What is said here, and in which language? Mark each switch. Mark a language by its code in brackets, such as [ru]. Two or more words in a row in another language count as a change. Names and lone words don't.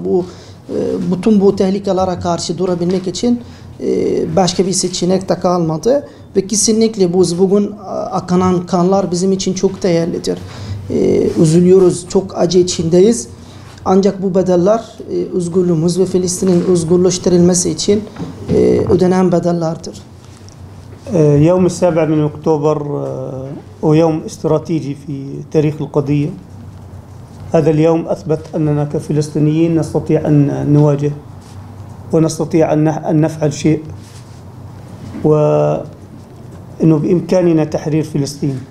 [tr] Bütün bu tehlikelere karşı durabilmek için başka bir seçenek de kalmadı. Ve kesinlikle bugün akanan kanlar bizim için çok değerlidir. Üzülüyoruz, çok acı içindeyiz. Ancak bu bedeller özgürlüğümüz ve Filistin'in özgürleştirilmesi için ödenen bedellerdir. [ar] يوم 7 من أكتوبر هو يوم استراتيجي في تاريخ القضية. هذا اليوم أثبت أننا كفلسطينيين نستطيع أن نواجه ونستطيع أن نفعل شيء، وأنه بإمكاننا تحرير فلسطين.